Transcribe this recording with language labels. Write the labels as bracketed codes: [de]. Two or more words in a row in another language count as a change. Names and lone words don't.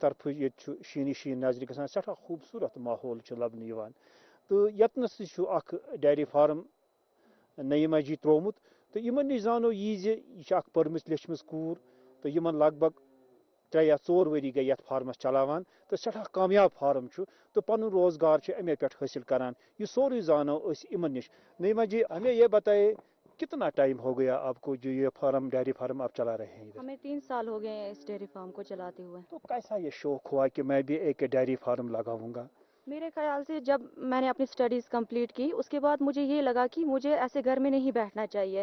[ks] طرفہٕ ییٚتہِ چھُ شیٖنی شیٖن نظرِ گژھان سٮ۪ٹھاہ خوٗبصوٗرت ماحول چھُ لبنہٕ یِوان تہٕ ییٚتنس تہِ چھُ اکھ ڈیری فارم نعیٖم جی ترٛوومُت تہٕ یِمن نِش زانو یی زِ یہِ چھِ اکھ پٔرمٕژ لیٚچھمٕژ کوٗر تہٕ یِمن لگ بگ 3 یا 4 ؤری گٔے یتھ فارمس چلاوان تہٕ سٮ۪ٹھاہ کامیاب فارم چھُ تہٕ پنُن روزگار چھِ اَمے پٮ۪ٹھ حٲصِل کران یہِ سورُے زانو أسۍ یِمن نِش نعیٖمہ جی [ur] ہمیں یہ بتائے کتنا ٹائم ہو گیا آپ کو جو یہ فارم ڈیری فارم آپ چلا رہے ہیں؟ ہمیں 3 سال ہو گئے ہیں اس ڈیری فارم کو چلاتے ہوئے. تو کیسا یہ شوق ہوا کہ میں بھی ایک ڈیری فارم لگاؤں گا؟ میرے خیال سے جب میں نے اپنی [en] studies complete [ur] کی اس کے بعد مجھے یہ لگا کہ مجھے ایسے گھر میں نہیں بیٹھنا چاہیے.